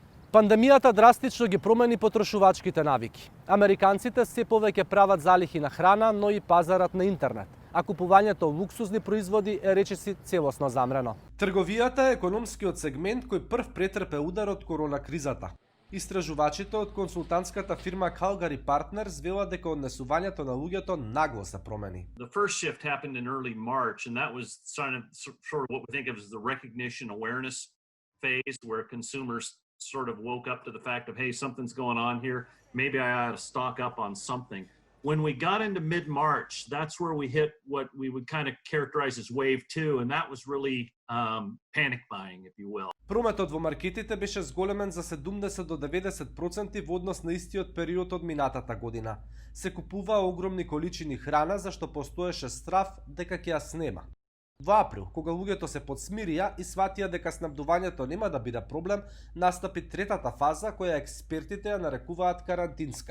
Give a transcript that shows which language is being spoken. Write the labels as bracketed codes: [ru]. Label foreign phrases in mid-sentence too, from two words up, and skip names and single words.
[mk] Пандемијата драстично ги промени потрошувачките навики. Американците се повеќе прават залихи на храна, но и пазарот на интернет, а купувањето луксузни производи е речиси целосно замрено. Трговијата е економскиот сегмент кој прв претрпе удар од корона кризата. Истражувачите од консултантската фирма Calgary Partners велат дека однесувањето на луѓето нагло се промени. [en] The first shift happened in early March, and that was sort of what we think of as the recognition awareness phase, where consumers sort of woke up to the fact of, hey, something's going on here. Maybe I ought to stock up on something. When we got into mid-March, that's where we hit what we would kind of characterize as wave 2, and that was really panic buying, if you will. [mk] Прометот во маркетите беше зголемен за 70 до 90% во однос на истиот период од минатата година. Се купуваа огромни количини храна зашто постоеше страв дека ќе ја снема. Во април, кога луѓето се подсмирија и сватија дека снабдувањето нема да биде проблем, настапи третата фаза која експертите ја нарекуваат карантинска.